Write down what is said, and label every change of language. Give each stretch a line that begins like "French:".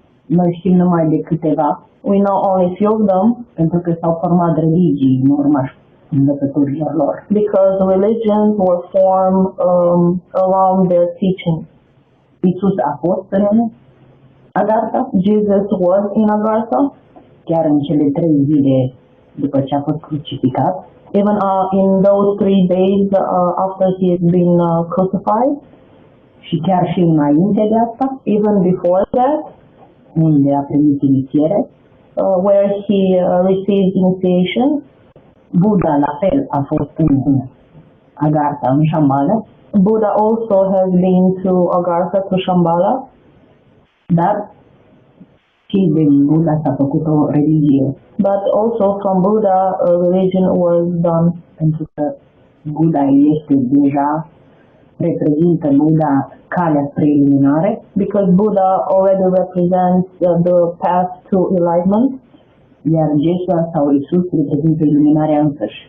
Romanian: Noi știm numai de câteva.
English: We know only few of them.
Romanian: Pentru că s-au format religii în urma învățăturilor lor.
English: Because religions were formed around their teaching.
Romanian: Iisus a fost în Agartha.
English: Jesus was in Agartha.
Romanian: Chiar în cele 3 zile după ce a fost crucificat.
English: Even in those 3 days after he has been crucified.
Romanian: Și chiar și înainte de asta.
English: Even before that.
Romanian: Unde a primit inițiere.
English: Where he received initiation.
Romanian: Buddha la fel a fost în Agartha, în Shambhala.
English: Buddha also has been to Agartha, to Shambhala.
Romanian: Dar și din Buddha s-a făcut o religie.
English: But also from Buddha a religion was done.
Romanian: Pentru că Buddha este deja, reprezintă Buddha calea spre iluminare.
English: Because Buddha already represents the path to enlightenment.
Romanian: Iar Yeshua sau Isus reprezintă iluminarea însăși.